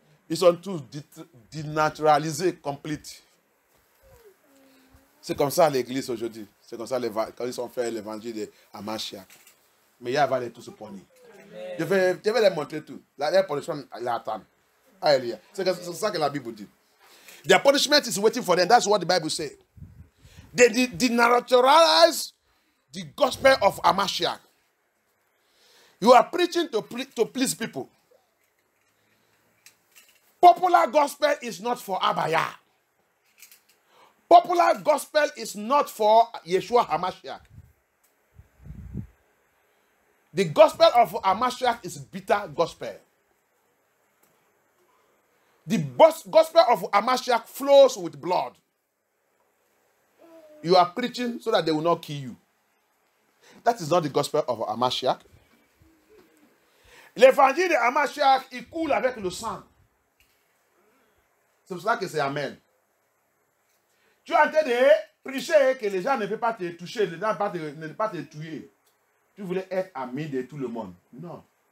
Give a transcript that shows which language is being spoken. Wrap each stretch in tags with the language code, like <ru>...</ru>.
<fr>Ils sont tous dénaturalisés, complètes. C'est comme ça l'église aujourd'hui. C'est comme ça quand ils ont fait l'évangile de Hamashiach. Mais il va aller tous se pogner. Je vais les montrer tout. La punishment, il attend. Alléluia. C'est ça que la Bible dit.</fr> <en>Their punishment is waiting for them. That's what the Bible says. They denaturalize the gospel of Hamashiach. You are preaching to please people. Popular gospel is not for Abaya. Popular gospel is not for Yeshua HaMashiach. The gospel of HaMashiach is bitter gospel. The gospel of HaMashiach flows with blood. You are preaching so that they will not kill you. That is not the gospel of HaMashiach.</en> <fr>L'évangile de HaMashiach, il coule avec le sang. C'est pour ça que c'est Amen. Tu es en train de prêcher que les gens ne peuvent pas te toucher, les gens ne peuvent pas te tuer. Tu voulais être ami de tout le monde. Non.</fr>